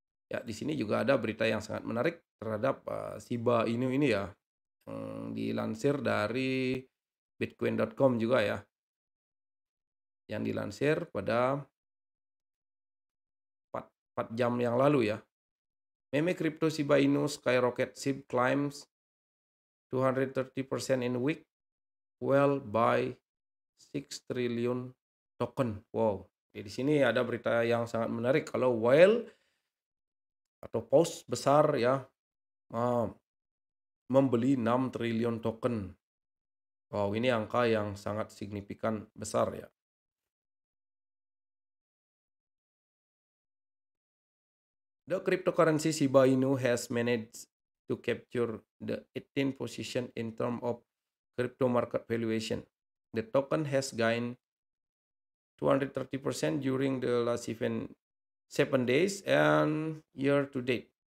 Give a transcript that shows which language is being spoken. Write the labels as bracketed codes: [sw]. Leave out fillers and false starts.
[id] Ya, di sini juga ada berita yang sangat menarik terhadap, Shiba Inu ini ya, dilansir dari Bitcoin.com juga ya, yang dilansir pada 4 jam yang lalu ya. [en] Meme crypto Shiba Inu skyrocket SHIB climbs 230% in a week, well by 6 trillion token. [id] Wow, di sini ada berita yang sangat menarik kalau whale atau paus besar ya, eee, membeli 6 triliun token. Wow, ini angka yang sangat signifikan besar ya. [en] The cryptocurrency Shiba Inu has managed to capture the 18th position in terms of crypto market valuation. The token has gained 230% during the last 7 days and year to date.